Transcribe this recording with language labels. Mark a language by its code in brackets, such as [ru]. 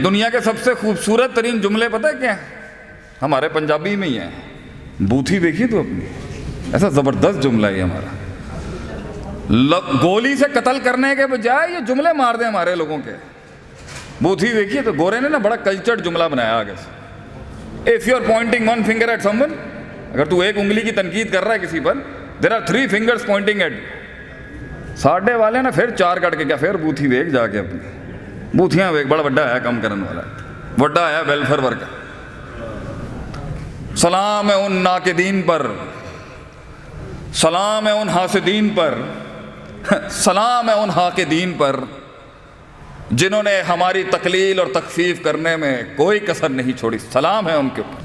[ur] دنیا کے سب سے خوبصورت ترین جملے پتہ ہے کیا ہیں؟ ہمارے پنجابی میں ہی ہیں. بوتھی دیکھی تو اپنی, ایسا زبردست جملہ ہے ہمارا. گولی سے قتل کرنے کے بجائے یہ جملے مار دیں ہمارے لوگوں کے. بوتھی دیکھیے تو گورے نے نا بڑا کلچرڈ جملہ بنایا آگے سے. [en] If you are pointing one finger at someone, [ur] اگر تو ایک انگلی کی تنقید کر رہا ہے کسی پر, [en] there are 3 fingers pointing at you. [pa] ساڈے والے نا پھر 4 کٹ کے کیا, پھر بوتھی ویک جا کے اپنی بوتھیاں ویک, بڑا بڑا ہے کم کرنے والا, بڑا ہے ویلفیئر ورکر. [ur] سلام ہے ان ناقدین پر, سلام ہے ان حاسدین پر, سلام ہے ان حاقدین پر جنہوں نے ہماری تقلیل اور تخفیف کرنے میں کوئی کسر نہیں چھوڑی. سلام ہے ان کے اوپر.